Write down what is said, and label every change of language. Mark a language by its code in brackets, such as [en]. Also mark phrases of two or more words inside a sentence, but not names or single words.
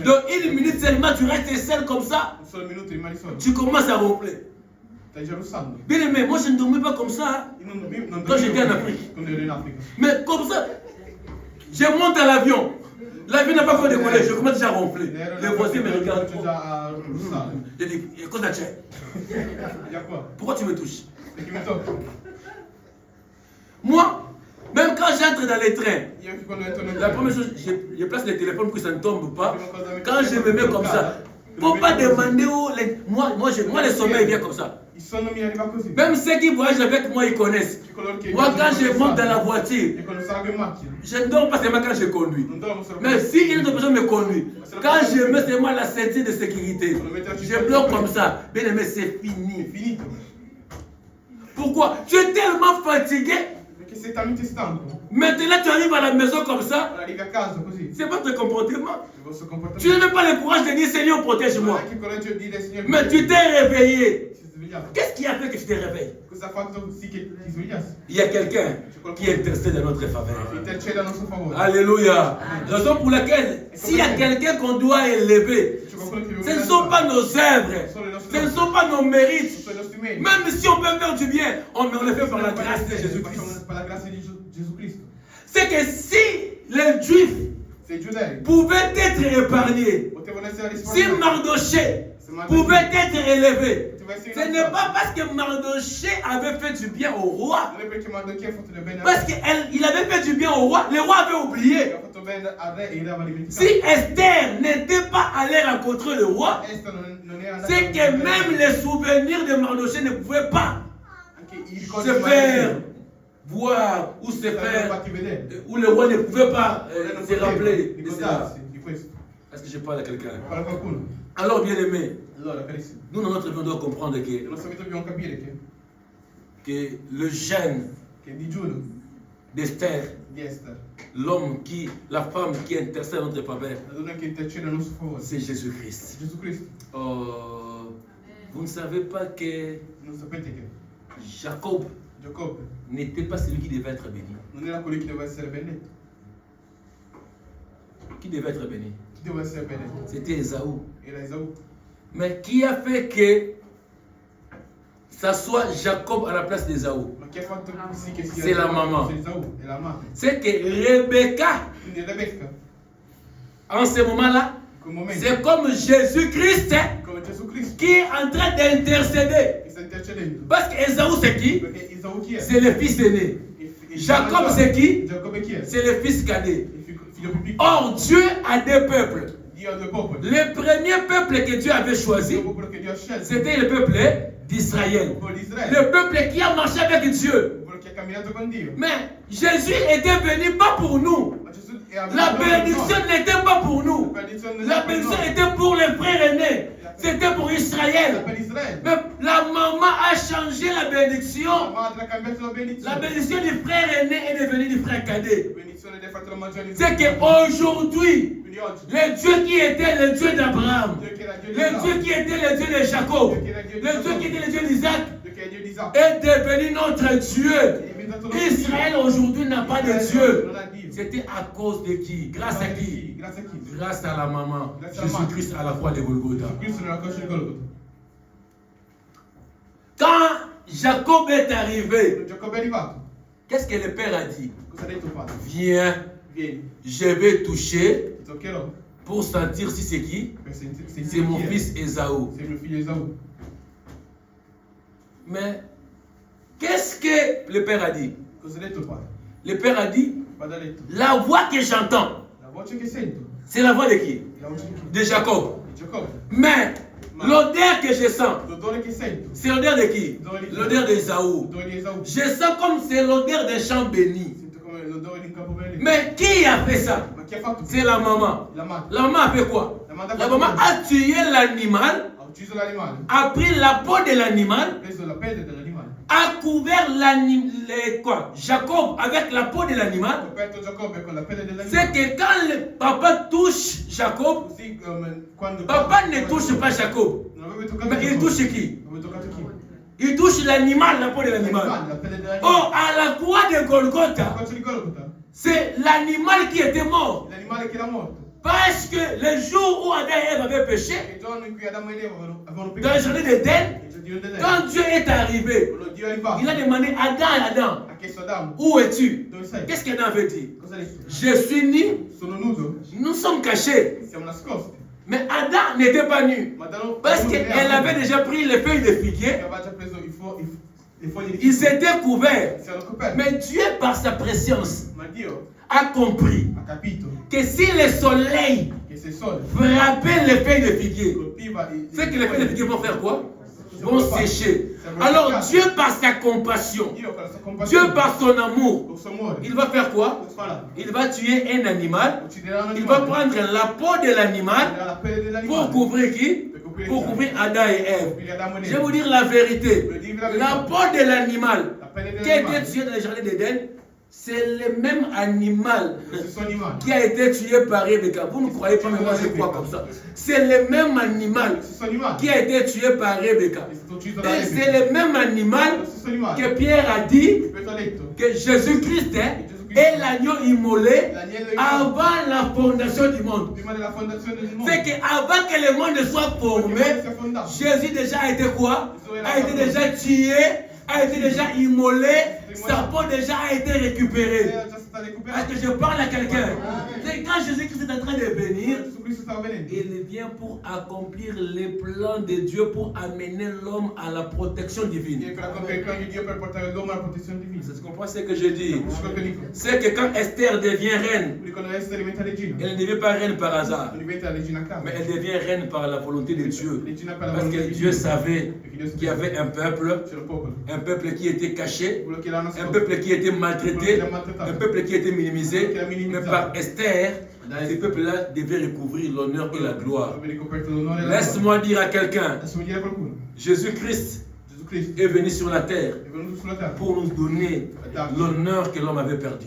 [fr] Donc, une minute seulement, tu restes seul comme ça, [it] Un solo minuto rimani solo. [fr] tu commences à ronfler. [it] Stai già russando. [fr] Bien aimé, moi je ne dormais pas comme ça, [it] Io non dormivo [fr] Quand j'étais en Afrique. [it] quando ero in Africa. [fr] mais comme ça, je monte à l'avion. L'avion n'a pas fait décoller, je commence déjà à ronfler. Les voisins me regardent. [it] Comincio già a russare. [fr] Je dis, [it] cosa c'è? [fr] Il y a quoi? Pourquoi tu me touches? [it] Perché mi tocca? [fr] Moi, même quand j'entre dans les trains, [it] Io anche quando entro nel [fr] la première chose, je place le téléphone pour que ça ne tombe pas. Quand je me mets comme ça, il ne faut pas demander où les... Moi, le sommeil vient comme ça. [it] Il sonno mi arriva così. [fr] Même ceux qui voyagent avec moi, ils connaissent. Moi, quand je monte dans la voiture, [it] E quando salgo in macchina, [fr] je ne dors pas seulement quand je conduis. [it] non dormo solo [fr] Mais si une autre personne me conduit, quand je mets seulement la ceinture de sécurité, je bloque comme ça. Bien aimé, c'est [it] è [fr] fini. [it] finito. [fr] Pourquoi? Tu es tellement fatigué. [it] Perché sei talmente stanco. [fr] Maintenant, tu arrives à la maison comme ça. [it] Allora arrivi a casa così. [fr] C'est pas ton comportement. [it] Il vostro comportamento. [fr] Tu n'as même pas le courage de dire Seigneur, [it] Non [fr] protège-moi. [it] hai anche il coraggio di dire Signore. [fr] Mais tu t'es réveillé. [it] Si sei svegliato. [fr] Qu'est-ce qui a fait que tu t'es réveillé? [it] Cosa ha fatto sì che ti svegliassi? [fr] Il y a quelqu'un qui intercède en notre faveur. [it] Intercede a nostro favore. [fr] Alléluia. Raison pour laquelle, s'il y a quelqu'un qu'on doit élever, [it] C'è qualcuno che [fr] ce ne sont pas nos œuvres, ce ne sont pas nos mérites. [it] sono i nostri meriti. [fr] Même si on peut faire du bien, on le fait par la grâce de [it] Facciamo [fr] Jésus-Christ. [it] per la grazia di Gesù Cristo. [fr] C'est que si les Juifs [it] Se i giudei [fr] pouvaient être épargnés, [it] potevano essere [fr] si [it] risparmiati, [fr] Mardoché pouvait être élevé, ce n'est [it] non [fr] pas parce que Mardoché avait fait du bien au roi, [it] è perché Mardochè ha fatto del bene [fr] parce qu'il avait fait du bien au roi, le roi avait oublié. [it] ha fatto bene al re e il re aveva dimenticato. [fr] Si Esther n'était pas allée rencontrer le roi, [it] Esther non è andata [fr] c'est que même les souvenirs de Mardoché ne pouvaient pas [it] anche i ricordi [fr] se [it] di [fr] faire [it] Mardochè [fr] voir ou se [it] l'avevano [fr] faire, [it] fatti vedere. [fr] où le roi ne pouvait pas [it] Non [fr] se rappeler [it] poteva [fr] de cela. [it] ricordarsi di questo. [fr] Est-ce que je parle à quelqu'un? [it] Parla qualcuno. [fr] Alors, bien aimé, [it] Allora, carissimi, [fr] nous dans notre vie, on doit comprendre [it] nella [fr] que [it] nostra vita dobbiamo capire [fr] que le gène [it] che il digiuno [fr] d'Esther, [it] di Esther, [fr] la femme qui intercède en notre faveur, [it] la donna che intercede a nostro favore, [fr] c'est Jésus-Christ. [it] Gesù Cristo. [fr] Oh, vous ne savez pas que [it] Non sapete che [fr] Jacob [it] Giacobbe [fr] n'était pas celui qui devait être béni. [it] non era colui che doveva essere benedetto. [fr] Qui devait être béni? [it] Chi doveva essere benedetto? [fr] C'était Esaü. [it] Era Esaù. [fr] Mais qui a fait que ça soit Jacob à la place d'Esaü? [it] Ma chi ha fatto sì che sia [fr] C'est la maman. C'est Esaù, [it] è la madre. [fr] C'est que Rebecca, [it] Quindi Rebecca, [fr] en ce moment-là, [it] in quel momento, [fr] c'est comme Jésus-Christ [it] come Gesù Cristo, [fr] qui est en train d'intercéder. [it] che sta intercedendo. [fr] Parce qu'Esaü, c'est qui? [it] Perché Esaù chi è? [fr] C'est le fils aîné. [it] Il [fr] Jacob, [it] maggiore. [fr] c'est qui? [it] Giacobbe chi è? [fr] C'est le fils cadet. [it] Il figlio più piccolo. [fr] Or, Dieu a deux peuples. [it] Dio ha due popoli. [fr] Le premier peuple que Dieu avait [it] Il [fr] choisi, [it] popolo che Dio ha scelto. [fr] c'était le peuple d'Israël. [it] Il popolo di Israele. [fr] Le peuple qui a marché avec Dieu. [it] Il popolo che ha camminato con Dio. [fr] Mais Jésus était venu pas pour nous. [it] Ma Gesù è venuto [fr] La [it] per noi. [fr] bénédiction n'était pas pour nous. [it] La benedizione non [fr] La [it] era per [fr] bénédiction [it] noi. [fr] était pour les frères aînés. C'était pour [it] Era [fr] Israël. [it] per Israele. [fr] Mais la maman a changé la [it] La [fr] bénédiction. [it] madre ha cambiato la [fr] La [it] benedizione. [fr] bénédiction du frère aîné est devenue du frère cadet. [it] La benedizione del fratello maggiore. [fr] C'est qu'aujourd'hui, [it] Quindi oggi, [fr] le Dieu qui était le Dieu d'Abraham, [it] Dio che era Dio di [fr] le [it] Isacco, [fr] Dieu qui était le Dieu de Jacob, le Dieu qui était le Dieu d'Isaac, [it] Dio che è Dio di Isacco, [fr] est devenu notre Dieu. [it] è diventato nostro Dio. [fr] Israël aujourd'hui n'a pas de [it] Israele [fr] Dieu. [it] non ha Dio. [fr] C'était à cause de qui? Grâce à qui? [it] Grazie a chi? [fr] Grâce à la maman, Grâce à la maman. Jésus-Christ à la croix de Golgotha. [it] Cristo nella croce di Golgotha. [fr] Quand Jacob est arrivé, [it] Giacobbe è arrivato. [fr] qu'est-ce que le père a dit? [it] Cosa ha detto il padre? [fr] Viens, [it] Vieni, [fr] je vais toucher [it] ti toccherò [fr] pour sentir si c'est qui? [it] per sentire [fr] C'est mon [it] chi è. [fr] fils Esaü. [it] Sei mio figlio Esaù. [fr] Mais qu'est-ce que le père a dit? [it] Cosa ha detto il padre? [fr] Le père a dit, [it] Il padre ha detto, [fr] la voix que j'entends, [it] la voce che sento [fr] c'est la voix de qui? [it] è la voce di chi? [fr] De Jacob. [it] Di Giacobbe. [fr] Mais l'odeur que je sens, [it] L'odore che sento, [fr] c'est l'odeur de qui? L'odeur d'Esaü. [it] l'odore di Esaù. [fr] Je sens comme c'est l'odeur des champs bénis. [it] Sento come l'odore di un campo benedetto. [fr] Mais qui a fait ça? [it] Ma chi ha fatto? [fr] C'est la maman. [it] La madre. [fr] La maman a fait quoi? La maman a tué l'animal, [it] Ha ucciso l'animale, [fr] a pris la peau de l'animal, [it] ha preso la pelle dell'animale, [fr] a couvert quoi? Jacob avec la peau de [it] ha [fr] l'animal. [it] coperto Giacobbe con la pelle [fr] C'est [it] dell'animale. [fr] que quand le papa touche Jacob, [it] Così come quando [fr] papa ne touche pas Jacob, [it] non aveva toccato [fr] mais il [it] Giacobbe. [fr] touche qui? [it] Aveva toccato chi? [fr] Il touche l'animal, la peau de l'animal. [it] La pelle dell'animale. [fr] Oh, à la croix de [it] La [fr] Golgotha, [it] croce di Golgotha. [fr] c'est l'animal qui était mort. [it] L'animale che era morto. [fr] Parce que le jour où Adam et Ève avaient péché, [it] Il giorno in cui Adamo ed Eva avevano [fr] dans le jardin d'Éden, [it] il giardino dell'Eden, [fr] quand Dieu est arrivé, [it] quando Dio è arrivato, [fr] il a demandé Adam, [it] ha chiesto ad Adamo, [fr] où es-tu? [it] dove sei? [fr] Qu'est-ce qu'Adam avait dit? [it] Cosa ha detto? [fr] Je suis nu, [it] Sono nudo, [fr] nous sommes cachés. [it] siamo nascosti. [fr] Mais Adam n'était pas nu. [it] Ma Adamo [fr] Parce qu'elle avait déjà pris les feuilles de figuier, [it] aveva già preso le foglie di [fr] ils [it] fico, [fr] s'étaient couverts. [it] si erano coperti. [fr] Mais Dieu, par sa préscience, [it] Ma Dio [fr] a compris [it] ha capito [fr] que si le soleil [it] che se il sole [fr] frappait les feuilles de figuier, [it] colpiva [fr] c'est que les feuilles de figuier vont faire quoi? Vont sécher. Alors Dieu, par sa compassion, [it] Dio con la sua [fr] Dieu, [it] compassione, [fr] par son amour, [it] con il suo amore, [fr] il va faire quoi? [it] cosa farà? [fr] Il va tuer un animal. [it] Ucciderà un [fr] Il va [it] animale, [fr] prendre la peau de l'animal [it] prenderà la pelle [fr] pour [it] dell'animale [fr] couvrir qui? [it] per coprire [fr] Pour [it] il [fr] couvrir Adam et Ève. [it] coprire Adamo e [fr] Je vais [it] Eva. [fr] vous dire la vérité. Je dis la [it] La [fr] vérité. peau de l'animal [it] La pelle [fr] qui a été [it] dell'animale, [fr] tué dans le jardin d'Éden, c'est le même animal [it] lo stesso animale, [fr] qui a été tué par Rebecca. Vous ne croyez pas, mais moi je crois comme ça. C'est le même animal [it] lo stesso animale [fr] qui a été tué par Rebecca. [it] è stato ucciso da [fr] Et [it] Rebecca. [fr] c'est le même animal [it] Lo stesso animale [fr] que Pierre a dit [it] che Pietro ha detto [fr] que Jésus-Christ est l'agneau immolé [it] l'agnello immolato [fr] avant la fondation du monde. [it] prima della fondazione del mondo. [fr] C'est qu'avant que le monde soit formé, [it] Si è fondato. [fr] Jésus déjà a été quoi? A été déjà tué, a été déjà immolé, sa peau déjà a été récupérée. [it] Era già stata [fr] Est-ce [it] recuperata. [fr] que je parle à quelqu'un? C'est quand Jésus-Christ est en train de venir, [it] Gesù Cristo stava venendo. [fr] il vient pour accomplir les plans de Dieu pour amener l'homme à la protection divine. [it] Viene per accogliere il piano di Dio per portare l'uomo alla protezione divina. [fr] Tu comprends ce que je dis? [it] Capisci quello che dico? [fr] C'est que quand Esther devient reine, [it] Quindi quando Esther diventa regina, [fr] elle ne devient pas reine par hasard, [it] non diventa regina a caso. [fr] mais elle devient reine par la volonté de Dieu. [it] Regina per la [fr] Parce [it] volontà [fr] que [it] di [fr] Dieu [it] Dio. [fr] savait [it] Perché Dio [fr] qu'il y avait un peuple [it] c'era un popolo. [fr] qui était caché, [it] Quello che l'ha [fr] un [it] nascosto. [fr] peuple qui était maltraité, un peuple qui était minimisé. Mais par Esther, ce peuple-là devait recouvrir l'honneur et la gloire. [it] Aveva ricoperto l'onore e la gloria. [fr] Laisse-moi dire à quelqu'un, [it] Adesso mi dire a qualcuno. [fr] Jésus-Christ [it] Gesù Cristo [fr] est venu sur la terre [it] è venuto sulla terra. [fr] pour nous donner l'honneur que l'homme avait perdu,